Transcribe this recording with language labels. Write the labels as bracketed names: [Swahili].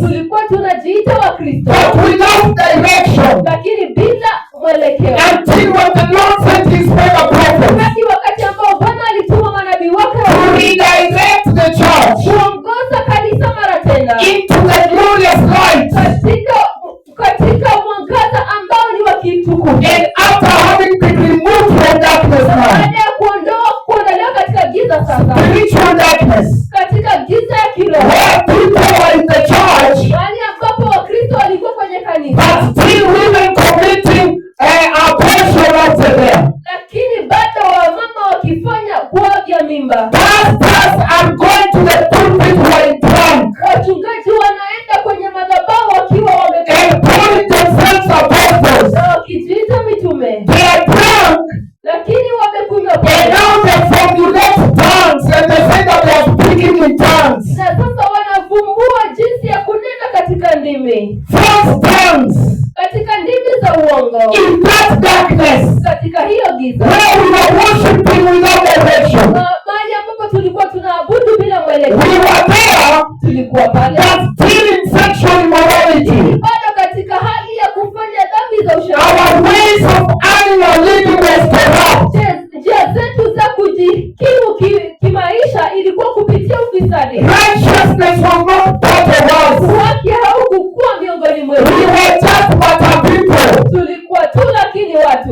[Swahili] tulikuwa tunajiita wa Kristo, [English] but without direction, [Swahili] lakini bila mwelekeo. [English] Until when the Lord sent his mega prophets, [Swahili] hadi wakati ambao Bwana alituma manabii wake [English] to redirect the church, [Swahili] kuongoza kanisa mara tena [English] into the glorious light, [Swahili] katika mwangaza ambao ni wa kitukufu. [English] And after having been removed from darkness now, [Swahili] baada ya kuondolewa katika giza sasa, [English] spiritual darkness, [Swahili] katika giza ya kiroho, [English] where people were in the church, [Swahili] mahali ambapo Wakristo walikuwa kwenye kanisa, [English] but still women committing abortion after them, [Swahili] lakini bado wamama wakifanya kuavya mimba. [English] Pastors are going to the pulpit while drunk, [Swahili] wachungaji wanaenda kwenye madhabahu wakiwa [English] and calling themselves apostles, [Swahili] na wakijiita mitume. [English] They are drunk, [Swahili] lakini wamekunywa [English] and [Swahili] pombe, [English] now they formulate tongues, and they say that they are speaking in tongues, [Swahili] na sasa wanavumbua jinsi ya kunena katika ndimi, [English] false tongues, [Swahili] katika ndimi za uongo, [English] in that darkness, [Swahili] katika hiyo giza, [English] where we were worshiping without direction. [Swahili] mahali ambapo tulikuwa tunaabudu bila mwelekeo. [English] We were there, [Swahili] tulikuwa pale, [English] but still in sexual immorality. [Swahili] bado katika hali ya kufanya dhambi za usherati. [English] Our ways of animal living was corrupt. [Swahili] Njia zetu za kujikimu kimaisha ilikuwa kupitia ufisadi. [English] Righteousness was not part of us. [Swahili] Haki haukuwa miongoni mwetu. [English] We were just but a people, [Swahili] tulikuwa tu lakini watu,